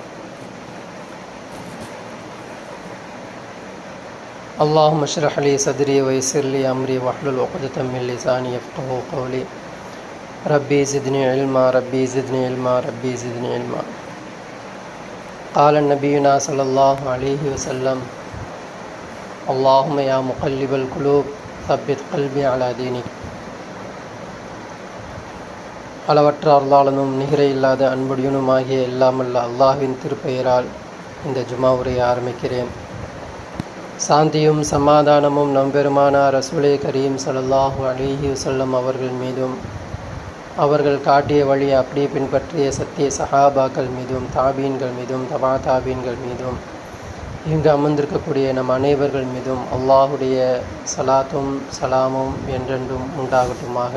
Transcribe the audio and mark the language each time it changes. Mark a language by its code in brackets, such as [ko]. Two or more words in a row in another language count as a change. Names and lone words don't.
[ar] اللهم اشرح لي صدري ويسر لي أمري واحلل عقدة من لساني يفقهوا قولي. ربي زدني علما ربي زدني علما ربي زدني علما. قال نبينا صلى الله عليه وسلم اللهم يا مقلب القلوب ثبت قلبي على دينك. [ta] அளவற்ற அருளாளனும் நிகரே இல்லாத அன்புடையனுமாகிய எல்லாமல்ல அல்லாஹ்வின் திருப்பெயரால் இந்த ஜுமா உரையை ஆரம்பிக்கிறேன். சாந்தியும் சமாதானமும் நம்பெருமானார் ரசூலே கரீம் [ar] صلى الله عليه وسلم [ta] அவர்கள் மீதும் அவர்கள் காட்டிய வழியை அப்படியே பின்பற்றிய சத்திய சஹாபாக்கள் மீதும் தாபீன்கள் மீதும் தபா தாபீன்கள் மீதும் இங்கு அமர்ந்திருக்கக்கூடிய நம் அனைவர்கள் மீதும் அல்லாஹுடைய சலாத்தும் சலாமும் என்றென்றும் உண்டாகட்டுமாக.